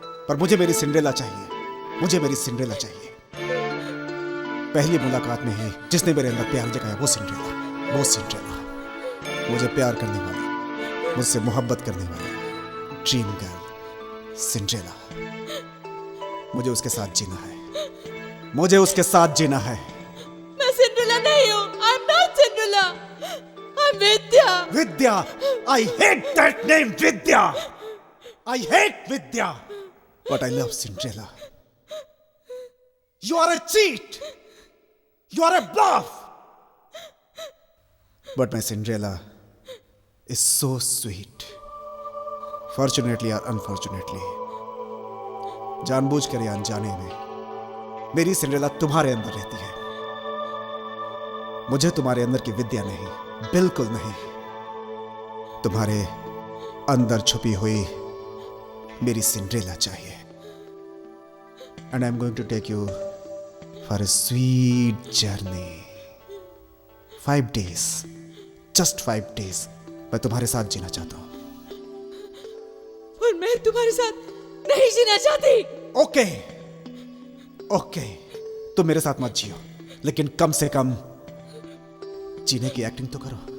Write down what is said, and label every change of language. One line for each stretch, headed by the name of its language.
Hindi: पर मुझे मेरी सिंड्रेला चाहिए, मुझे मेरी सिंड्रेला चाहिए। पहली मुलाकात में ही जिसने मेरे अंदर प्यार जगाया वो सिंड्रेला, वो सिंड्रेला। मुझे प्यार करने वाली, मुझसे मोहब्बत करने वाली ड्रीम गर्ल सिंड्रेला। मुझे उसके साथ जीना है, मुझे उसके साथ जीना है। मैं सिंड्रेला नहीं हूँ।
English: I'm not Cinderella, I'm Vidya. Vidya, I hate that name, Vidya. I hate Vidya, but I love Cinderella. You are a cheat. You are a bluff. But my Cinderella is so sweet. Fortunately or unfortunately,
Hindi: जानबूझकर या अनजाने में मेरी Cinderella तुम्हारे अंदर रहती है। मुझे तुम्हारे अंदर की विद्या नहीं, बिल्कुल नहीं। तुम्हारे अंदर छुपी हुई मेरी सिंड्रेला चाहिए।
English: And I'm going to take you for a sweet journey. 5 days, just 5 days.
Hindi: मैं तुम्हारे साथ जीना चाहता हूँ। और मैं तुम्हारे साथ नहीं जीना चाहती। ओके, ओके, तुम मेरे साथ मत जियो, लेकिन कम से कम जीने की एक्टिंग तो करो।